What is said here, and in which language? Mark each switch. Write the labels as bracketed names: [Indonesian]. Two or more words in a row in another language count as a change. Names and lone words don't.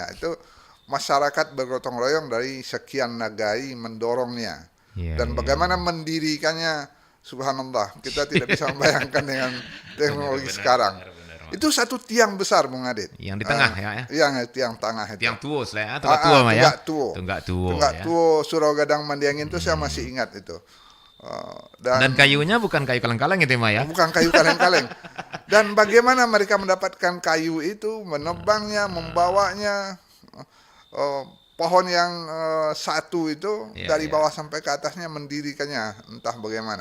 [Indonesian] Itu masyarakat bergotong royong dari sekian negari mendorongnya. Dan bagaimana mendirikannya, subhanallah, kita tidak bisa membayangkan dengan teknologi sekarang. Itu satu tiang besar, Bung Adit. Yang di tengah ya. Yang tiang tengah itu. Tiang tua lah, Tunggak tua mah ya. Tunggak Tunggak tua. tua Surau Gadang Mandiangin itu saya masih ingat itu. Dan kayunya bukan kayu kaleng-kaleng itu mah ya. Bukan kayu kaleng-kaleng. Dan bagaimana mereka mendapatkan kayu itu, menebangnya, membawanya, pohon yang satu itu dari bawah sampai ke atasnya mendirikannya, entah bagaimana.